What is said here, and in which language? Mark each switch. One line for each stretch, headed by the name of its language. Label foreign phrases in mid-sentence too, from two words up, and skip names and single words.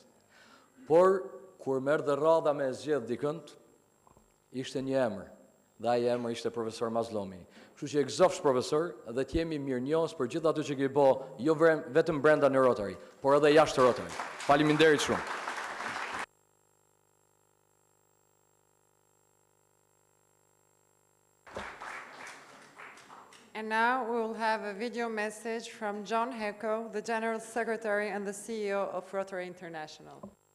Albanian: Por kur merr dhe radha me zgjedh dikënd, ishte një emër, dhe ai emër ishte profesor Mallzomi. Kështu që e gëzofsh profesor dhe të jemi mirënjohës për gjithë ato që ke bë, jo vetëm brenda në Rotary, por edhe jashtë Rotary. Faleminderit shumë.
English: And now we will have a video message from John Hewko, the General Secretary and the CEO of Rotary International.